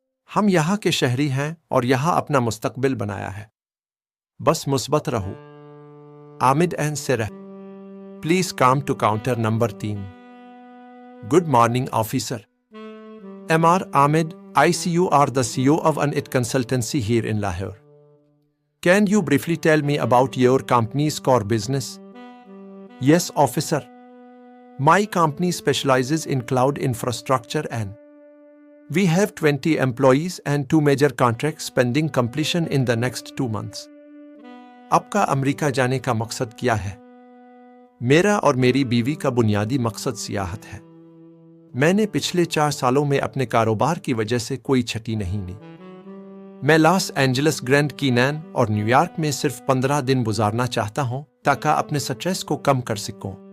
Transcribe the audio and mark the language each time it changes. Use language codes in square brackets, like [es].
[ur] ہم یہاں کے شہری ہیں اور یہاں اپنا مستقبل بنایا ہے۔ بس مثبت رہو۔ [en] Amid and Sara, please come to counter number 3۔ Good morning officer. MR Ahmed, ICU are the CEO of an IT consultancy here in Lahore. Can you briefly tell me about your company's core business? Yes, officer. My company specializes in cloud infrastructure and we have 20 employees and 2 major contracts pending completion in the next 2 months. [ur] آپ کا امریکہ جانے کا مقصد کیا ہے؟ میرا اور میری بیوی کا بنیادی مقصد سیاحت ہے۔ میں نے پچھلے 4 سالوں میں اپنے کاروبار کی وجہ سے کوئی چھٹی نہیں لی۔ میں لاس اینجلس، گرینڈ کینین اور نیو یارک میں صرف 15 دن گزارنا چاہتا ہوں تاکہ اپنے سٹریس کو کم کر سکوں۔